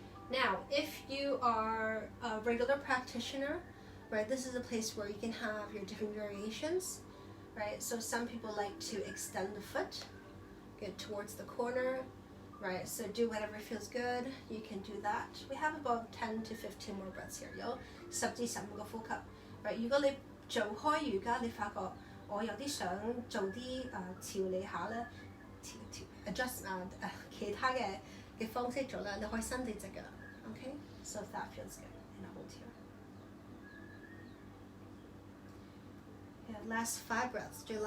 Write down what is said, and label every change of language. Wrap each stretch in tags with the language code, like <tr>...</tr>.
<en>Now, if you are a regular practitioner, right, this is a place where you can have your different variations, right? So some people like to extend the foot, get towards the corner, right? So do whatever feels good. You can do that. We have about 10 to 15 more breaths here.</en> <yue>有10至15個呼吸， right？ 如果你做開瑜伽，你發覺我有啲想做啲調理下咧，adjust 其他嘅方式做啦，你可以伸你隻腳。</yue> <en>Okay, so if that feels good, and hold here. Yeah, last 5 breaths.</en>